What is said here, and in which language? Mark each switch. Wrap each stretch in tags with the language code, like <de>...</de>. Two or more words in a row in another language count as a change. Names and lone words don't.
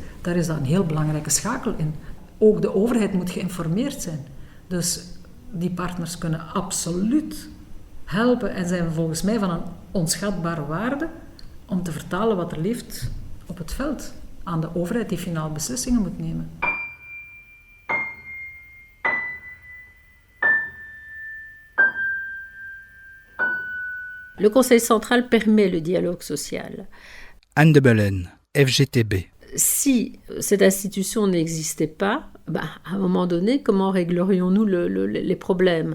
<nl>Daar is dat een heel belangrijke schakel in. Ook de overheid moet geïnformeerd zijn. Dus die partners kunnen absoluut helpen en zijn volgens mij van een onschatbare waarde om te vertalen wat er leeft op het veld aan de overheid die finaal beslissingen moet nemen.</nl> <fr>Le Conseil central permet le dialogue social. Anne de Belen, FGTB. Si cette institution n'existait pas, à un moment donné, comment réglerions-nous les problèmes ?</fr>